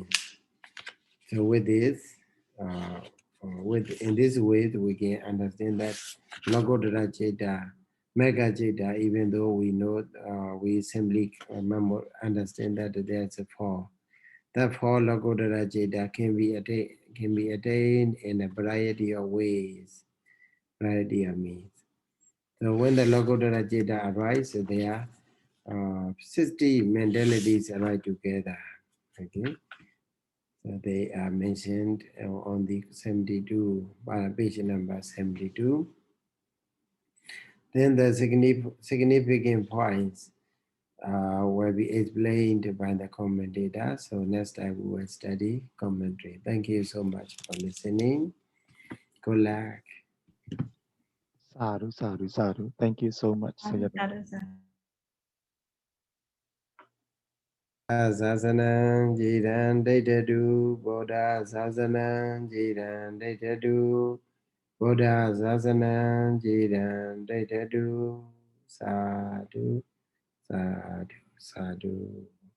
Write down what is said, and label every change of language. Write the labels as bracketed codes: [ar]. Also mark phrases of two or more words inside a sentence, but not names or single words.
[en] So with this, in this way, we can understand that [pi] Lokuttara Jeta, Mega Jeta, [en] even though we know, we simply understand that there's a 4. That 4 [pi] Lokuttara Jeta [en] can be attained in a variety of ways, variety of means. So when the [pi] lokuttara citta [en] arises, there are 60 mentalities arise together. Okay, so they are mentioned on the 72, page number 72. Then the significant points will be explained by the commentator. So next time we will study commentary. Thank you so much for listening. Good luck. [pi] Sadhu, sadhu, sadhu. [en] Thank you so much, Sayadaw. [pi] Sasanang jiran daitadu, Bodha sasanang jiran daitadu, Bodha sasanang jiran daitadu, sadhu, sadhu, sadhu.